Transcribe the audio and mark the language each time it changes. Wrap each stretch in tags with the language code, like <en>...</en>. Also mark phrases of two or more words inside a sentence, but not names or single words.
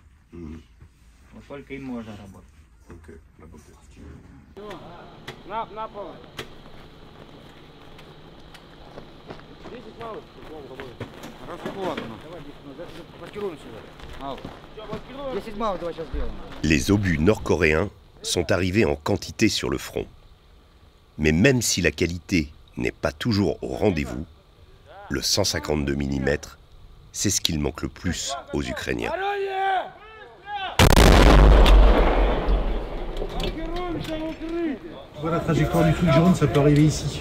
<ru>Вот только им можно работать. На пол. 10 малых. Расходно. Давай, блокируем сюда. 10 малых, давай сейчас сделаем.</ru> <fr>Les obus nord-coréens sont arrivés en quantité sur le front. Mais même si la qualité n'est pas toujours au rendez-vous, le 152 mm, c'est ce qu'il manque le plus aux Ukrainiens. Voilà la trajectoire du truc jaune, ça peut arriver ici.</fr>